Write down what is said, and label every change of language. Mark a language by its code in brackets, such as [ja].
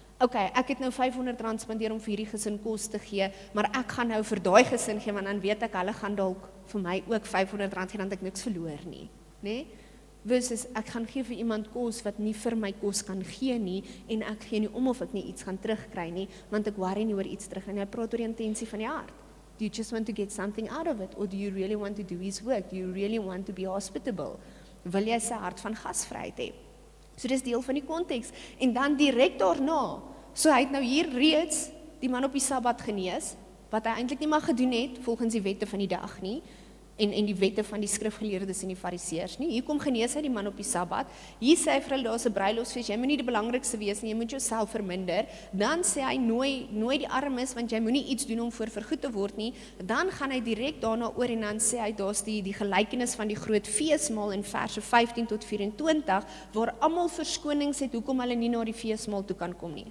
[af] Ok, ek het nou R500 spandeer om vir hierdie gesin kos te gee, maar ek gaan nou vir daai gesin gee, want dan weet ek, hulle gaan dalk vir my ook R500 gee, dan het ek niks verloor nie, nee? Versus, ek gaan gee vir iemand kos wat nie vir my kos kan gee nie, en ek gee nie om of ek nie iets gaan terugkry nie, want ek worry nie oor iets terug, en hy praat oor die intensie van die hart. [en] Do you just want to get something out of it, or do you really want to do his work? Do you really want to be hospitable? [af] Wil jy sy hart van gasvryheid hê? So dis deel van die konteks, en dan direk daarna, so hy het nou hier reeds die man op die Sabbat genees, wat hy eintlik nie mag gedoen het, volgens die wette van die dag nie, en die wette van die skrifgeleerdes en die fariseërs nie. Hier kom genees hy die man op die Sabbat, hier sê hy vir hulle, daar is 'n bruilofsfees, jy moet nie die belangrikste wees nie, jy moet jouself verminder, dan sê hy, nooi die armes, want jy moet nie iets doen om voor vergoed te word nie, dan gaan hy direk daarna oor en dan sê hy, daar is die gelykenis van die groot feesmaal in verse 15 tot 24, waar almal verskonings het, hoekom hulle nie na die feesmaal toe kan kom nie.